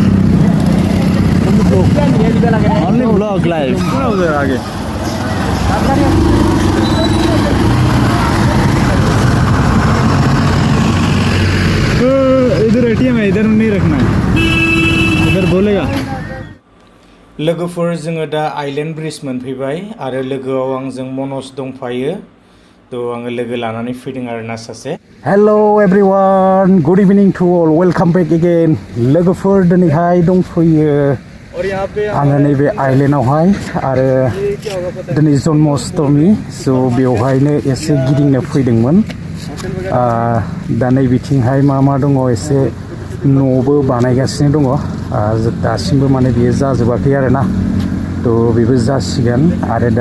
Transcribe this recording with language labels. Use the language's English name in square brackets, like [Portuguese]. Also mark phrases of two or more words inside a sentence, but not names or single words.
[English] only blog live [Hindi] उधर आगे तो इधर एटीएम है इधर नहीं रखना है इधर बोलेगा [Bodo] लोगोफोर जोङो दा आइलेण्ड ब्रिज मोनफैबाय आरो लोगोआव आंजों मनज दंफायो तो आङो लोगो लानानै फैदों आरोना सासे [English] Hello everyone good evening to all welcome back again [Bodo] लोगोफोर दिनैहाय दंफैयो आङो नैबे आइलेण्डआवहाय आरो दिनै जन्माष्टमी स' बेवहायनो एसे गिदिंनो फैदोंमोन दा नैबिथिंहाय मा दङ एसे न'बो बानायगासिनो दङ दासिमबो माने बियो जाजोबाखै आरोना थ' बेबो जासिगोन आरो दा